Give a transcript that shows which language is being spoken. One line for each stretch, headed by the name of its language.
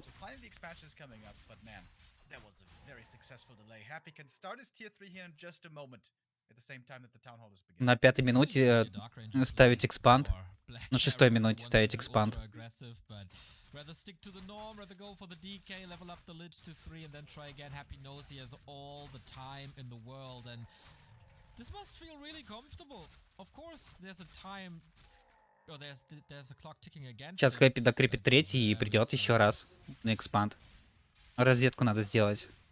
English: So finally the expansion is coming up, but man, that was a very successful delay. Happy can start his tier 3 here in just a moment. At the same time that the town hall is beginning.
Russian: На 5-й минуте ставить экспанд. На 6-й минуте ставить экспанд.
English: Rather stick to the norm, rather go for the DK, level up the Lich to 3 and then try again. Happy knows he has all the time in the world and this must feel really comfortable. Of course, there's a time, or there's a clock ticking again.
Russian: Сейчас Хэппи докрепит 3-й и придет еще раз на экспанд. Розетку надо сделать.